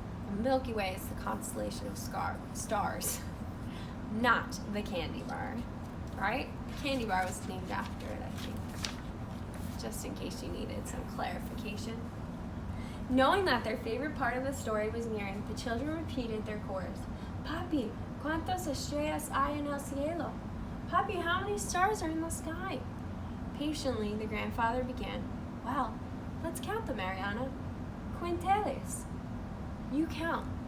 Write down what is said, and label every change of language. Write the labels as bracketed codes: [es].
[en] The Milky Way is the constellation of stars, not the candy bar, right? The candy bar was named after it, I think, just in case you needed some clarification. Knowing that their favorite part of the story was nearing, the children repeated their chorus. [es] Papi, ¿cuántas estrellas hay en el cielo? [en] Papi, how many stars are in the sky? Patiently, the grandfather began. Well, let's count them, Ariana. Quinteles. You count.